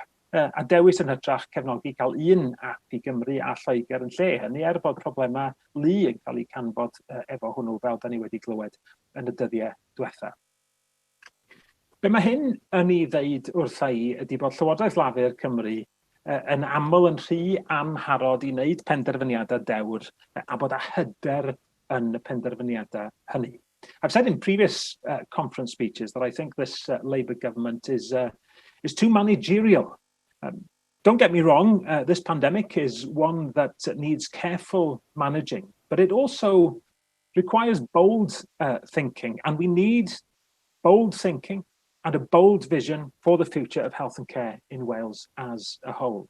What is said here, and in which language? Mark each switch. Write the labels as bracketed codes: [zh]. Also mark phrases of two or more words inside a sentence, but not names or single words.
[cy] A dewis yn hytrach cefnogi cael un app i Gymru a Lloegr yn lle hynny, bod problemau lu yn cael eu canfod efo hwnnw fel da ni wedi glywed yn y dyddiau diwetha. Be mae hyn yn ei ddeud wrtha i ydy bod Llywodraeth Lafur Cymru yn aml yn rhy amharod i wneud penderfyniadau dewr a bod a hyder yn y penderfyniadau hynny. [en] I've said in previous conference speeches that I think this Labour government is too managerial. Don't get me wrong, this pandemic is one that needs careful managing, but it also requires bold thinking, and we need bold thinking and a bold vision for the future of health and care in Wales as a whole.